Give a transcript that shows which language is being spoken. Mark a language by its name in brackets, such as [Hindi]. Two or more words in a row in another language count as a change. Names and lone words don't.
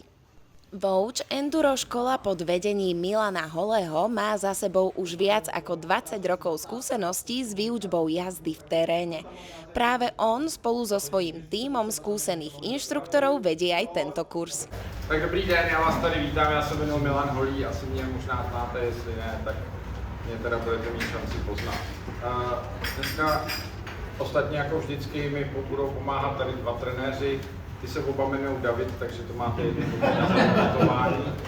[Slovak] Vouch Enduro škola pod vedením Milana Holého má za sebou už viac ako 20 rokov skúseností s výučbou jazdy v teréne. Práve on spolu so svojím tímom skúsených inštruktorov vedie aj tento kurz. [Czech] Tak dobrý den, já vás tady vítám, já se jmenuji Milan Holý, asi mě možná znáte, jestli ne, tak mě teda budete mít šanci poznat. Dneska ostatně jako vždycky mi budou pomáhat tady dva trenéři. Ty se oba jmenují David, takže to máte jednoduché.